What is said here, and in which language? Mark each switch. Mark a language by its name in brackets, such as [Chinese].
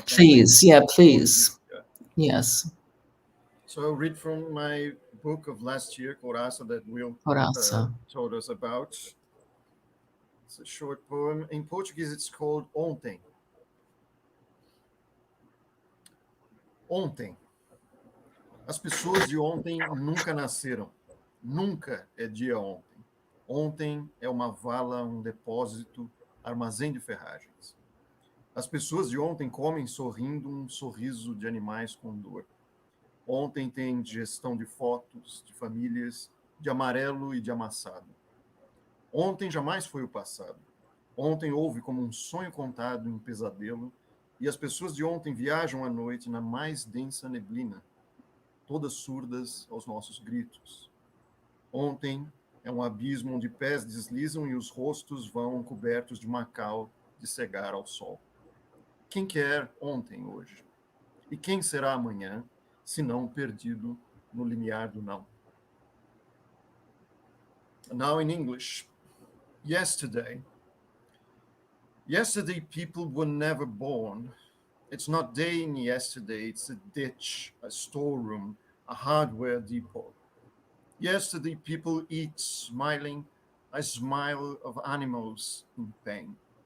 [English] Please, please. Yes. So I'll read from my book of last year, Coraça, that Will told us about. It's a short poem. In Portuguese, it's called Ontem. [Portuguese] Ontem. As pessoas de ontem nunca nasceram. Nunca é dia ontem. Ontem é uma vala, um depósito, armazém de ferragens. As pessoas de ontem comem sorrindo um sorriso de animais com dor. Ontem tem digestão de fotos, de famílias, de amarelo e de amassado. Ontem jamais foi o passado. Ontem houve como um sonho contado em um pesadelo, e as pessoas de ontem viajam à noite na mais densa neblina, todas surdas aos nossos gritos. Ontem é um abismo onde pés deslizam e os rostos vão cobertos de macau de cegar ao sol. Quem quer ontem hoje? E quem será amanhã, se não perdido no limiar do não? [English] Now in English. Yesterday people were never born. It's not day in yesterday, it's a ditch, a storeroom, a hardware depot. Yesterday people eat smiling, a smile of animals in pain.